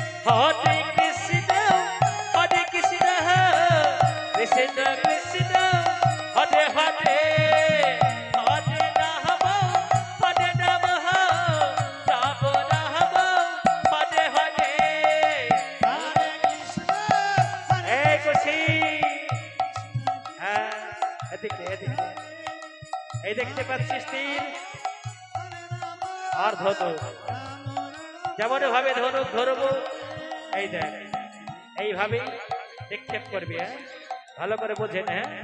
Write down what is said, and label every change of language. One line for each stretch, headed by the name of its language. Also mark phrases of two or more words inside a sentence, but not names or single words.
Sanskrit: हरे कृष्ण हरे कृष्ण कृष्ण कृष्ण हरे हरे हरे राम हरे राम राम राम हरे हरे.
Bangla: এই কচি, হ্যাঁ, এদিকে এদিকে, এই দেখতে পাচ্ছিস তীর আর ধনুক, যেমন ভাবে ধনুক ধরবো, এই দেখ এইভাবে নিক্ষেপ করবি, হ্যাঁ ভালো করে বোঝেন, হ্যাঁ